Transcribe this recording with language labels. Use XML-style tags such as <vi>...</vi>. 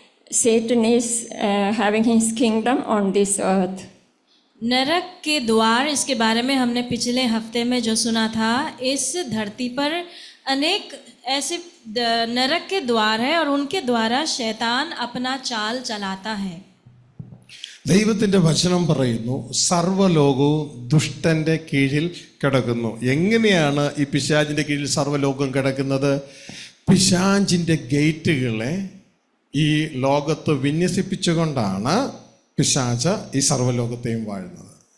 <en>Satan is having his kingdom on this earth.</en> <hi>नरक के द्वार, इसके बारे में हमने पिछले हफ्ते में जो सुना था, इस धरती पर अनेक ऐसे नरक के द्वार है और उनके द्वारा शैतान अपना चाल चलाता है.</hi> <ml>ദൈവത്തിൻ്റെ വചനം പറയുന്നു സർവ്വലോകവും ദുഷ്ടൻ്റെ കീഴിൽ കിടക്കുന്നു. എങ്ങനെയാണ് ഈ പിശാചിൻ്റെ കീഴിൽ സർവ്വലോകം കിടക്കുന്നത്? പിശാചിൻ്റെ ഗേറ്റുകളെ ഈ ലോകത്ത് വിന്യസിപ്പിച്ചുകൊണ്ടാണ് പിശാച് ഈ സർവ്വലോകത്തെയും വാഴുന്നത്.</ml>